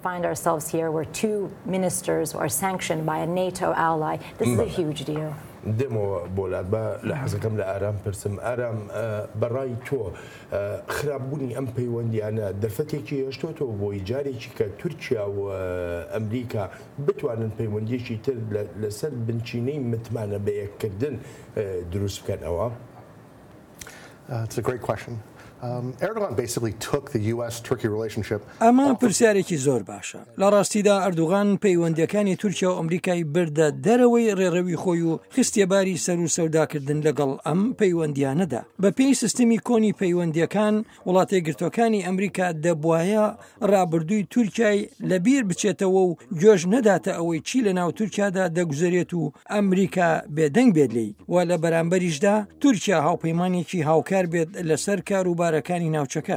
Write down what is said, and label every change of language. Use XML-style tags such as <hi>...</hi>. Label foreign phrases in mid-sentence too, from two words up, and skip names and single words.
<ckb>دێمەوە بۆلات بە لە حەزەکەم لە ئارام پرسم. ئارام بەڕای تۆ خراپبوونی ئەم پەیوەندیانە دەرفەتێکی هێشتۆتەوە بۆی جارێکی کە تورکیا و ئەمریکا بتوانن پەیوەندیەکی تر لەسەر بنچینەی متمانە بە یەککردن دروست بکەن ئەوە؟</ckb> <en>It's a great question. Erdogan basically took the US-Turkey relationship.</en> <ckb>ئەمە پرسیارێکی زۆر باشە. لە ڕاستیدا ئەردوغان پەیوەندیەکانی تورکیا و ئەمریکای بردە دەرەوەی ڕێڕەوی خۆی و خستێباری سەر و سەوداکردن لەگەڵ ئەم پەیوەندیانەدا. بە پێی سیستمی کۆنی پەیوەندیەکان وڵاتە یەکگرتووەکانی ئەمریکا دەبوایە ڕابردووی تورکیای لەبیر بچێتەوە و گوێژ نەداتە ئەوەی چی لە ناو تورکیادا دەگوزارێت و ئەمریکا بێدەنگ بێت لێی و لە بەرامبەریشدا تورکیا هاوپەیمانێکی هاوکار بێت لەسەر کاروبارەکانی ناوچەکە.</ckb>